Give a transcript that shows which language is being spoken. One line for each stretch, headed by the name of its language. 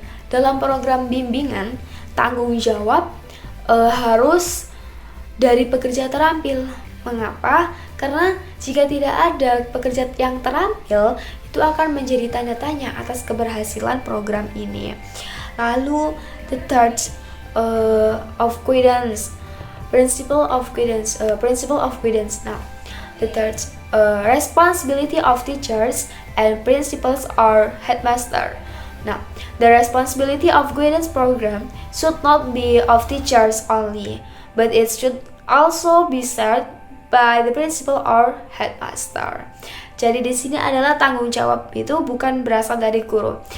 Indonesian: Dalam program bimbingan, tanggung jawab harus dari pekerja terampil. Mengapa? Karena jika tidak ada pekerja yang terampil, itu akan menjadi tanda tanya atas keberhasilan program ini.
English: Lalu the third of guidance, principle of guidance. Now, the third responsibility of teachers and principals or headmaster. Now, the responsibility of guidance program should not be of teachers only, but it should also be shared by the principal or headmaster.
Indonesian: Jadi di sini adalah tanggung jawab itu bukan berasal dari guru.